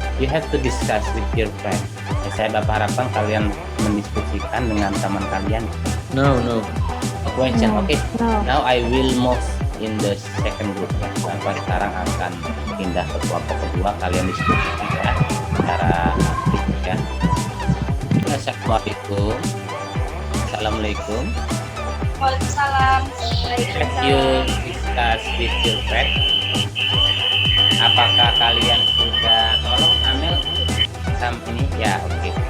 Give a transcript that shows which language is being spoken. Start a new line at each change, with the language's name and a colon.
English: You have to discuss with your friend.
Indonesian: Saya Bapak harapkan kalian mendiskusikan dengan teman kalian.
English: No. A question, oke. Now I will move in the second group ya.
Indonesian: Bapak sekarang akan pindah ke kelompok kedua. Kalian diskusikan ya secara aktif ya. Assalamualaikum. Assalamualaikum. Waalaikumsalam.
English: Have you discuss with your friend?
Indonesian: Apakah kalian sudah, tolong Amel ini ya, oke.